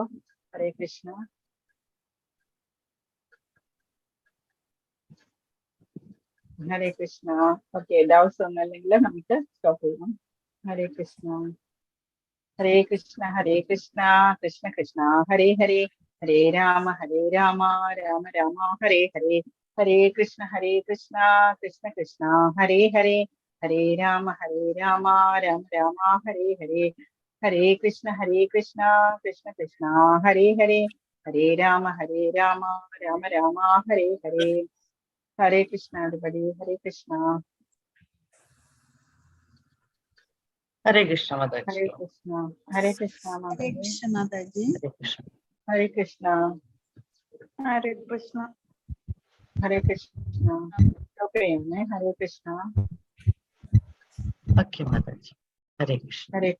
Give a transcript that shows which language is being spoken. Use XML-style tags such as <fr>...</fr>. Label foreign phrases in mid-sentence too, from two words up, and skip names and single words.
<ml>ഹരേ കൃഷ്ണ. ഹരേ കൃഷ്ണ. ഓക്കെ, ഡൗട്ട്സ് ഒന്നും അല്ലെങ്കിൽ നമുക്ക് സ്റ്റോപ്പ് ചെയ്യാം. ഹരേ കൃഷ്ണ. ഹരേ കൃഷ്ണ. ഹരേ കൃഷ്ണ, കൃഷ്ണ കൃഷ്ണ ഹരേ ഹരേ, ഹരേ രാമ രാമ രാമ ഹരേ ഹരേ. ഹരേ കൃഷ്ണ. ഹരേ കൃഷ്ണ, കൃഷ്ണ കൃഷ്ണ ഹരേ ഹരേ, ഹരേ രാമ രാമ രാമ ഹരേ ഹരേ. ഹരേ കൃഷ്ണ. ഹരേ കൃഷ്ണ, കൃഷ്ണ കൃഷ്ണ ഹരേ ഹരേ, ഹരേ രാമ രാമ രാമ ഹരേ ഹരേ. ഹരേ കൃഷ്ണ everybody. ഹരേ കൃഷ്ണ. ഹരേ കൃഷ്ണ മാതാജി. ഹരേ കൃഷ്ണ. ഹരേ കൃഷ്ണ ഹരേ കൃഷ്ണ മാതാജി. ഹരേ കൃഷ്ണ. ഹരേ കൃഷ്ണ.</ml> <en>Hare Krishna. Hare Krishna. Okay, Hare Krishna. Okay, Mataji. Hare Krishna. Hare Krishna.</en>